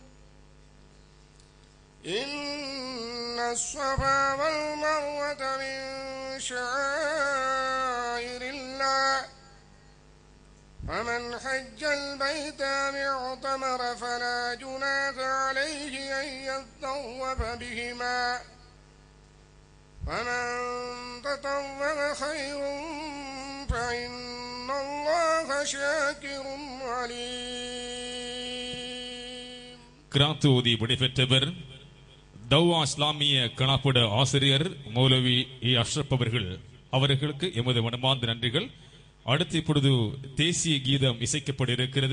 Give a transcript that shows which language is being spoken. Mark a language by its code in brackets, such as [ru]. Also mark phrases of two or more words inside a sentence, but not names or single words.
[ar] إن الصفا والمروة من شعائر الله فمن حج البيت أو اعتمر فلا جناح عليه أن يطوف بهما فمن تطوع خير فإن الله شاكر عليم. [ta] கிராத் ஓதி விடைபெற்றவர் தௌவா இஸ்லாமிய கணாப்பட ஆசிரியர் மௌலவி ஏ அஷ்ரப் அவர்களுக்கு எமது மனமார்ந்த நன்றிகள். அடுத்து இப்பொழுது தேசிய கீதம் இசைக்கப்பட இருக்கிறது.